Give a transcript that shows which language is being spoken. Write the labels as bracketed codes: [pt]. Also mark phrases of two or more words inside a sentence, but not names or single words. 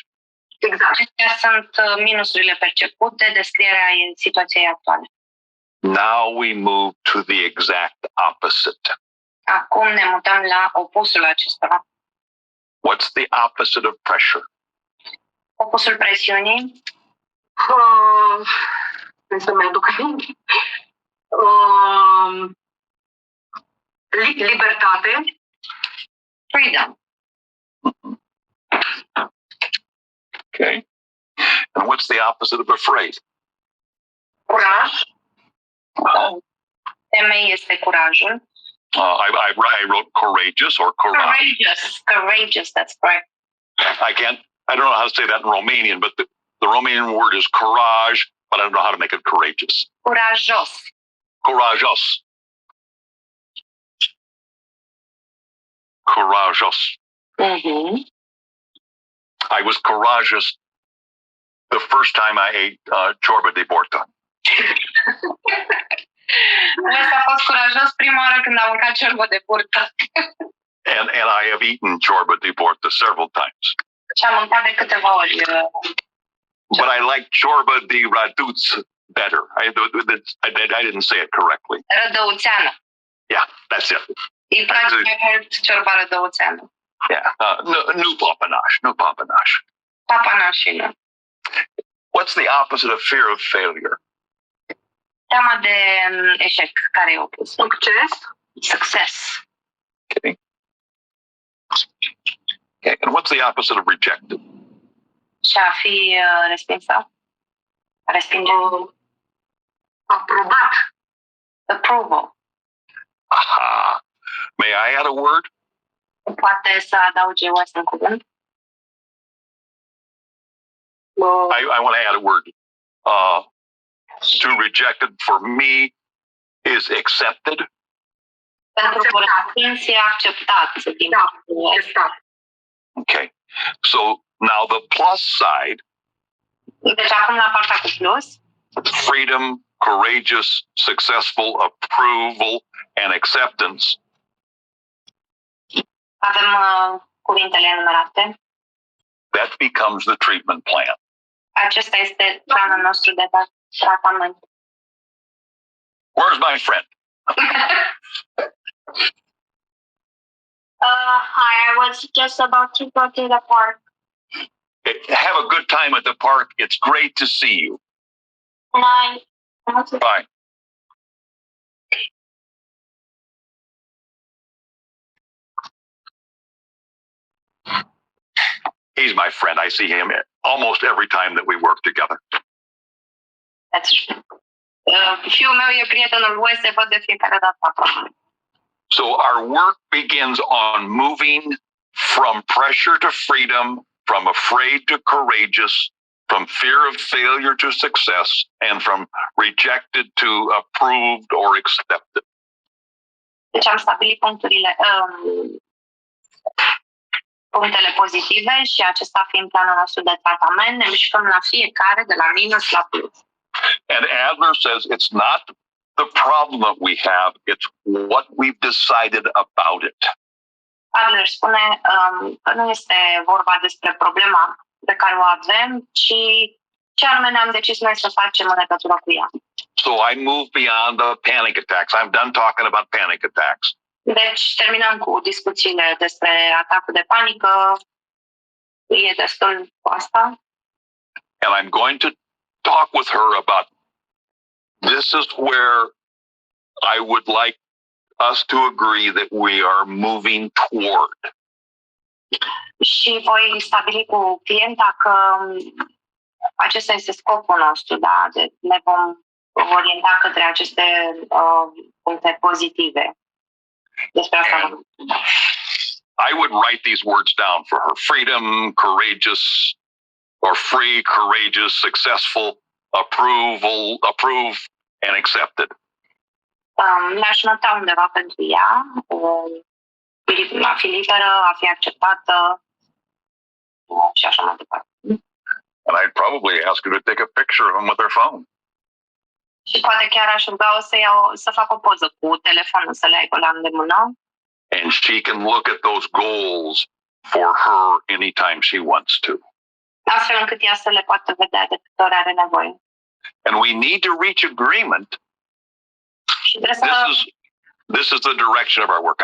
[en] Exact. [ro] Acestea sunt minusurile percepute, descrierea situației actuale. [en] Now we move to the exact opposite. [ro] Acum ne mutăm la opusul acestora. [en] What's the opposite of pressure? [ro] Opusul presiunii, Să mi-aduc aminte. Libertate. [en] freedom. Okay. And what's the opposite of afraid? [ro] Curaj. Temei este curajul. [en] I wrote courageous or courage. Courageous, that's correct. I don't know how to say that in Romanian, but the Romanian word is courage, but I don't know how to make it courageous. [ro] Curajos. [en] Courageous. Courageous. Mm-hmm. I was courageous the first time I ate [ro] ciorba de borta. Ăsta a fost curajos prima oară când am mâncat ciorbă de burtă. [en] And I have eaten [ro] ciorba de borta [en] several times. [ro] Și am mâncat de câteva ori. [en] But I like [ro] ciorba de raduț [en] better. I didn't say it correctly. [ro] Rădăuțeană. [en] Yeah, that's it. [ro] Îi place mai mult ciorba rădăuțeană. Yeah. Nu papanaș. Nu papanaș. Papanașină. [en] What's the opposite of fear of failure? [ro] Teama de eșec, care e opus? Succes. [en] Success. Okay. And what's the opposite of rejected? [ro] Și a fi respinsă. A respinge. Aprobat. [en] Approval. Aha. May I add a word? [ro] Poate să adauge un cuvânt. [en] I want to add a word. To rejected for me is accepted. [ro] Pentru respins e acceptat. Acceptat. [en] Okay. So now the plus side, [ro] Deci acum la partea cu plus, [en] freedom, courageous, successful, approval, and acceptance. [ro] avem cuvintele enumerate. [en] That becomes the treatment plan. [ro] Acesta este planul nostru de tratament. [en] Where's my friend? Hi, I was just about to go to the park. Have a good time at the park. It's great to see you. And Bye. He's my friend. I see him almost every time that we work together. [ro] Fiul meu e prietenul lui, se văd de fiecare dată. [en] So our work begins on moving from pressure to freedom, from afraid to courageous, from fear of failure to success, and from rejected to approved or accepted. [ro] Deci am stabilit punctele pozitive și acesta fiind planul nostru de tratament, ne mișcăm la fiecare de la minus la plus. [en] And Adler says it's not the problem that we have, it's what we've decided about it. [ro] Adler spune că nu este vorba despre problema pe care o avem, ci ce anume ne-am decis noi să facem în legătură cu ea. [en] So I move beyond the panic attacks. I'm done talking about panic attacks. [ro] Deci terminăm cu discuțiile despre atacul de panică. E destul cu asta. [en] And I'm going to talk with her about this is where I would like us to agree that we are moving toward. [ro] Și voi stabili cu clienta că acesta este scopul nostru, da? Ne vom orienta către aceste puncte pozitive. Despre asta. [en] I would write these words down for her: freedom, courageous, or free, courageous, successful, approved, and accepted. [ro] Mi-aș nota undeva pentru ea, a fi liberă, a fi acceptată și așa mai departe. [en] And I'd probably ask her to take a picture of him with her phone. [ro] Și poate chiar aș ruga-o să facă o poză cu telefonul, să le aibă la îndemână. [en] And she can look at those goals for her anytime she wants to. [ro] Astfel încât ea să le poată vedea de câte ori are nevoie. [en] And we need to reach agreement. [ro] Și trebuie să... [en] This is the direction of our work.